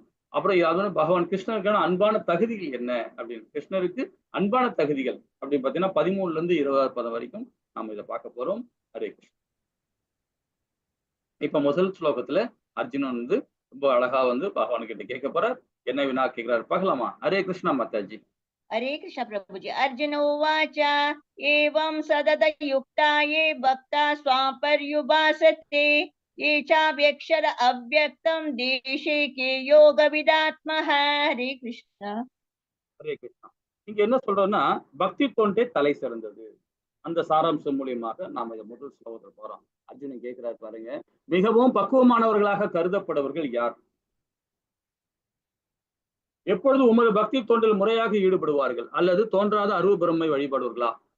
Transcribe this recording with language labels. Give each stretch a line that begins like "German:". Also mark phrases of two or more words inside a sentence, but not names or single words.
Tamil: அப்புறம் அது பகவான் கிருஷ்ணருக்கான அன்பான தகுதிகள் என்ன அப்படின்னு, கிருஷ்ணருக்கு அன்பான தகுதிகள் அப்படின்னு பாத்தீங்கன்னா 13லிருந்து 20வது பதம் வரைக்கும் நம்ம இதை பார்க்க போறோம். ஹரே கிருஷ்ணன். இப்ப முதல் ஸ்லோகத்துல அர்ஜுனன் ரொம்ப அழகா பகவான் கிட்ட கேட்க போறார். என்ன வினா கேட்கிறார் பார்க்கலாமா. ஹரே கிருஷ்ணா மாதாஜி.
Hindi: हरे कृष्ण प्रभु जी।
Sanskrit: अर्जुन उवाच एवं सदत युक्ता ये भक्ता स्वां पर्युपासते ये चाव्यक्षर अव्यक्तं देशे के योग विदात्मः।
Hindi: हरे कृष्ण.
Tamil: ஹரே கிருஷ்ணா. இங்க என்ன சொல்றோம்னா பக்தி தொண்டே தலை சிறந்தது. அந்த சாராம்சம் மூலியமாக நாம இதை முதல் ஸ்லோகத்துல போறோம். அர்ஜுனன் கேட்கிறார் பாருங்க, மிகவும் பக்குவமானவர்களாக கருதப்படுவர்கள் யார்? எப்பொழுது உமது பக்தி தொண்டில் முறையாக ஈடுபடுவார்கள் அல்லது தோன்றாத அருவ பிரம்மை வழிபடுவார்களா?